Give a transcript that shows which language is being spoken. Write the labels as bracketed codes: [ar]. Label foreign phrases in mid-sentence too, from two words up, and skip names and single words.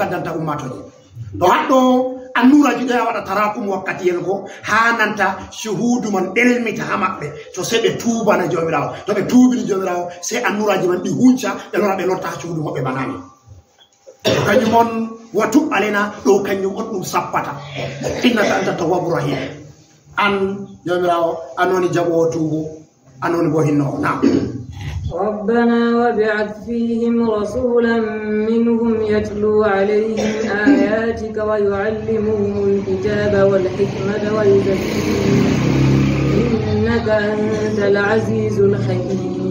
[ff] gaddanta ummatoje to haɗɗo annuraji ɗo ya waɗa tarakum wakkatiyel go ha nanta shuhudu man ɗelmita ha maɓɓe to se ɓe tuubana jomirawo to ɓe tuubini jomirawo se annuraji man ɗi hunca ɓe lora ɓe lorta ha shuhudu maɓɓe banani to kañum on [ar] وتب علينا [ff] ɗo kañum on ɗum sappata [ar] إنك أنت التواب الرحيم [ff] an jomirawo anoni jaɓowo tuubu anoni bo hinnowo nam [ar] ربنا وابعث فيهم رسولا منهم يتلو عليهم آياتك ويعلمهم الكتاب والحكمة ويزكيهم إنك أنت العزيز الحكيم